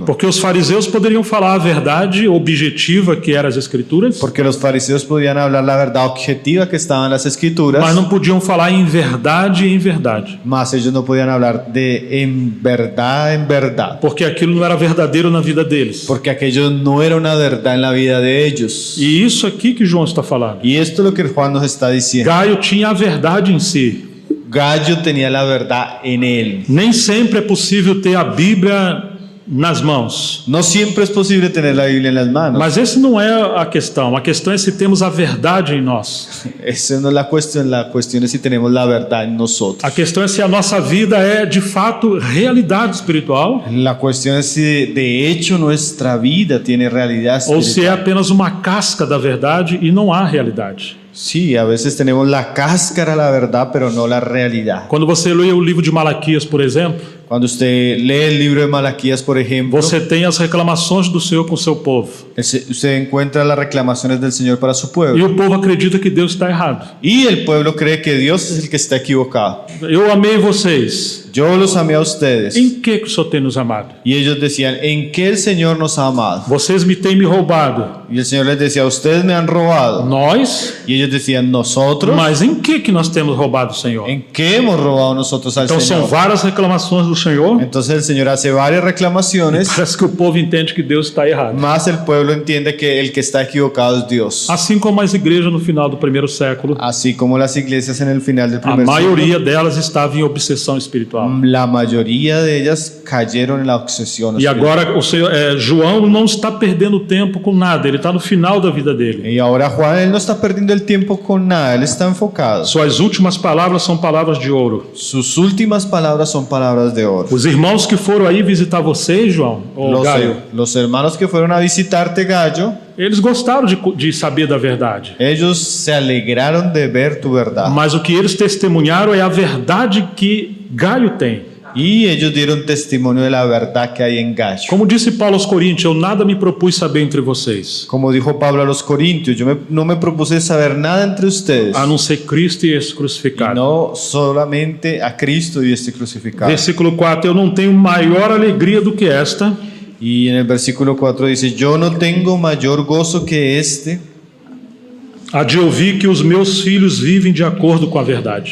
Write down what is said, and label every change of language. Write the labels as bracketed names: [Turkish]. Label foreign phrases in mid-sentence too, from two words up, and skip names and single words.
[Portuguese] Porque os fariseus poderiam falar a verdade objetiva que eram as Escrituras, [Spanish] Porque los fariseos podían hablar la verdad objetiva que estaba en las escrituras, [Portuguese] mas não podiam falar em verdade e em verdade. [Spanish] mas ellos no podían hablar de en verdad, [Portuguese] Porque aquilo não era verdadeiro na vida deles. [Spanish] porque aquello no era una verdad en la vida de ellos. [Portuguese] E isso aqui que João está falando. [Spanish] Y esto es lo que Juan nos está diciendo. [Portuguese] Gaio tinha a verdade em si. [Spanish] Gallo tenía la verdad en él. [Portuguese] Nem sempre é possível ter a Bíblia nas mãos. [Spanish] No siempre es posible tener la Biblia en las manos. [Portuguese] Mas esse não é a questão. A questão é se temos a verdade em nós. [Spanish] Esa no es la cuestión es si tenemos la verdad en nosotros. [Portuguese] A questão é se a nossa vida é de fato realidade espiritual [Spanish] La cuestión es si de hecho nuestra vida tiene realidad [Portuguese] ou se é [Spanish] espiritual. [Portuguese] apenas uma casca da verdade e não há realidade. [Spanish] Sí, a veces tenemos la cáscara, la verdad, pero no la realidad. [Portuguese] Quando você lê o livro de Malaquias, por exemplo, [Spanish] Cuando usted lee el libro de Malaquías, por ejemplo, [Portuguese] você tem as reclamações do Senhor com o seu povo. [Spanish] usted encuentra las reclamaciones del Señor para su [Portuguese] E [Spanish] pueblo. [Portuguese] o povo acredita que Deus está errado. [Spanish] Y el pueblo cree que Dios es el que está equivocado. [Portuguese] Eu amei vocês. [Spanish] Yo los amé a ustedes. [Portuguese] Em que o Senhor tem nos amado? [Spanish] Y ellos decían, ¿en qué el Señor nos ha amado? [Portuguese] Vocês me têm me roubado. [Spanish] Y el Señor les decía, ustedes me han robado. [Portuguese] Nós? [Spanish] Y ellos decían, nosotros. [Portuguese] Mas em que nós temos roubado o Senhor? [Spanish] ¿En qué hemos robado nosotros al [Portuguese] Então são [Spanish] Señor? [Portuguese] várias reclamações do Senhor. [Spanish] Entonces el Señor hace varias reclamaciones, [Portuguese] Parece que o povo entende que Deus está errado. [Spanish] más el pueblo entiende que el que está equivocado es Dios. [Portuguese] Assim como as igrejas no final do primeiro século, [Spanish] Así como las iglesias en el final del [Portuguese] a [Spanish] primer [Portuguese] maioria delas estava em obsessão espiritual. [Spanish] siglo, la mayoría de ellas cayeron en la obsesión [Portuguese] E [Spanish] espiritual. [Portuguese] agora o Senhor, João não está perdendo tempo com nada, ele está no final da vida dele. [Spanish] Y ahora Juan, él no está perdiendo el tiempo con nada, él está enfocado. [Portuguese] Suas últimas palavras são palavras de ouro. [Spanish] Sus últimas palabras son palabras de oro. [Portuguese] Os irmãos que foram aí visitar vocês, João, ou Gaio, [Spanish] Los hermanos que fueron a visitarte, Gallo, [Portuguese] eles gostaram de saber da verdade. [Spanish] ellos se alegraron de ver tu verdad. [Portuguese] Mas o que eles testemunharam é a verdade que Gaio tem. [Spanish] Y ellos dieron testimonio de la verdad que hay en Gallo. [Portuguese] Como disse Paulo aos Coríntios, eu nada me propus saber entre vocês, [Spanish] Como dijo Pablo a los Corintios, no me propuse saber nada entre ustedes, [Portuguese] a não ser Cristo e esse [Spanish] y [Portuguese] crucificado. [Spanish] no solamente a Cristo y este crucificado. [Portuguese] Versículo 4, eu não tenho maior alegria do que esta, [Spanish] Y en el versículo 4 dice, yo no tengo mayor gozo que este, [Portuguese] a de ouvir que os meus filhos vivem de acordo com a verdade.